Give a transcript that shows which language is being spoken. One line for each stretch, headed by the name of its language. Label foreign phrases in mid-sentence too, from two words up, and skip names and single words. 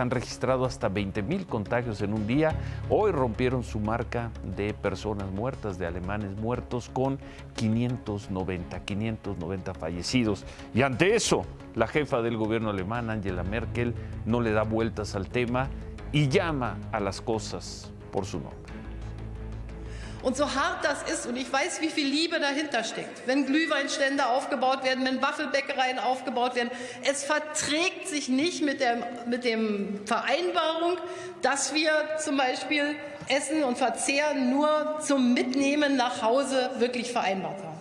Spanish: Han registrado hasta 20,000 contagios en un día. Hoy rompieron su marca de personas muertas, de alemanes muertos, con 590 fallecidos. Y ante eso, la jefa del gobierno alemán, Angela Merkel, no le da vueltas al tema y llama a las cosas por su nombre.
German: Und so hart das ist, und ich weiß, wie viel Liebe dahinter steckt, wenn Glühweinstände aufgebaut werden, wenn Waffelbäckereien aufgebaut werden, es verträgt sich nicht mit der Vereinbarung, dass wir zum Beispiel Essen und Verzehr nur zum Mitnehmen nach Hause wirklich vereinbart haben.